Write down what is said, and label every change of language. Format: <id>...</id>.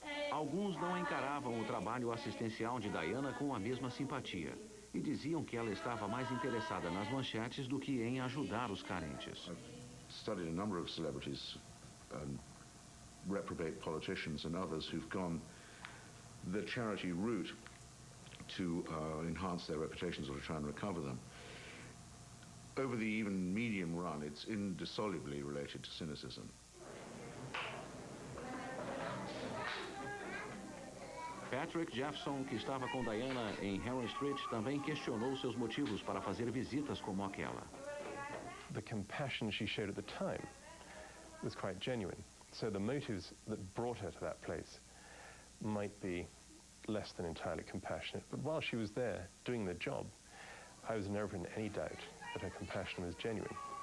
<pt>Alguns não encaravam o trabalho assistencial de Diana com a mesma simpatia e diziam que ela estava mais interessada nas manchetes do que em ajudar os carentes.</pt> <en>I've studied a number of celebrities, reprobate politicians and others who've gone the charity route to enhance their reputations or to try and recover them. Over the even medium run, it's indissolubly related to cynicism.</en> <pt>Patrick Jefferson, que estava com Diana em Henry Street, também questionou seus motivos para fazer visitas como aquela.</pt> <en>The compassion she showed at the time was quite genuine. So the motives that brought her to that place might be less than entirely compassionate. But while she was there doing the job, I was never in any doubt that her compassion was genuine.</en>